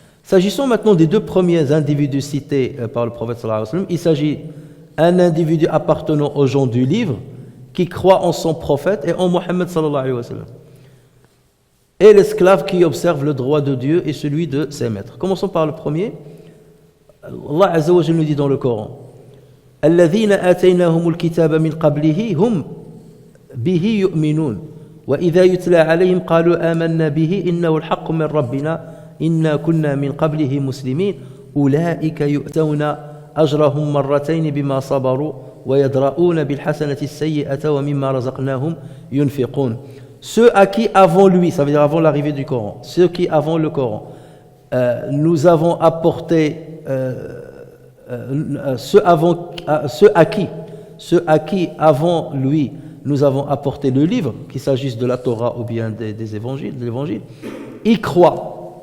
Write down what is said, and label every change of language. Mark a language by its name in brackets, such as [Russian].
[French] S'agissant maintenant des deux premiers individus cités par le prophète sallallahu alayhi wa sallam, il s'agit d'un individu appartenant aux gens du livre qui croit en son prophète et en Mohammed sallallahu alayhi wa sallam. Et l'esclave qui observe le droit de Dieu et celui de ses maîtres. Commençons par le premier. [Arabic] Allah Azza wa Jalla [French] nous dit dans le Coran: [Arabic] الذين آتيناهم الكتاب من قبله هم به يؤمنون وإذا يتلى عليهم قالوا آمنا به إنه الحق من ربنا إنا كنا من قبله مسلمين أولئك يؤتون أجرهم مرتين بما صبروا ويدرؤون بالحسنة السيئة ومما رزقناهم ينفقون. [French] Ceux à qui avant lui, ça veut dire avant l'arrivée du Coran, ceux qui avant le Coran, nous avons apporté ceux à qui avant lui nous avons apporté le livre, qu'il s'agisse de la Torah ou bien des évangiles, de l'évangile, ils croient.